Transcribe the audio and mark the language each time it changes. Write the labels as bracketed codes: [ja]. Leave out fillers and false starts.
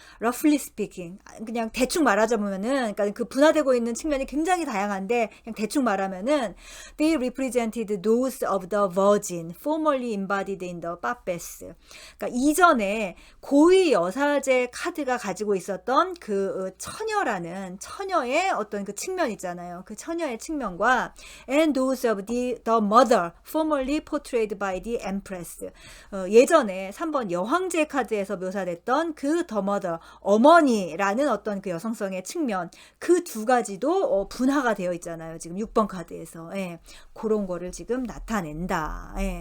[en] Roughly speaking, [ko] 그냥 대충 말하자면은, 그러니까 그 분화되고 있는 측면이 굉장히 다양한데, 그냥 대충 말하면은, [en] they represented those of the virgin, formerly embodied in the pappes. [ko] 그러니까 이전에 고위 여사제 카드가 가지고 있었던 그 처녀라는 처녀의 어떤 그 측면 있잖아요. 그 처녀의 측면과 [en] and those of the mother, formerly portrayed by the empress. [ko] 예전에 3번 여황제 카드에서 묘사됐던 그 the mother, 어머니라는 어떤 그 여성성의 측면, 그 두 가지도 분화가 되어 있잖아요. 지금 6번 카드에서. 그런 거를 지금 나타낸다.